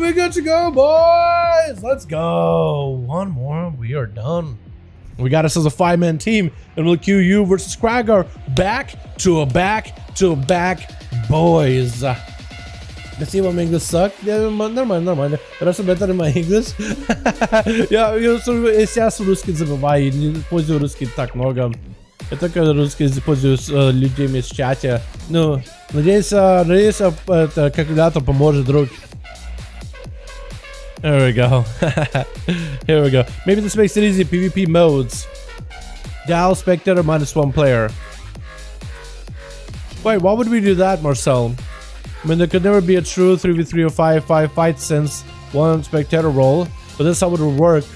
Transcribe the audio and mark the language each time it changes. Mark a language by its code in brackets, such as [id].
[en] We're good to go, boys. Let's go. One more, we are done. We got us as a 5-man team, and we'll queue you versus Krager back to back, boys. [ru] Спасибо, [en] English suck. [ru] Нормально. Хорошо, [en] better my English. [ru] Я сейчас русский забываю, не пользую русский так много. Я только русский пользую с людьми в чате. Ну, надеюсь, калькулятор поможет, друг. [en] There we go. Here we go. Maybe this makes it easy. PvP modes. Dial spectator -1 player. Wait, why would we do that, Marcel? I mean, there could never be a true 3v3 or 5v5 fight since one spectator role, but that's how it would work.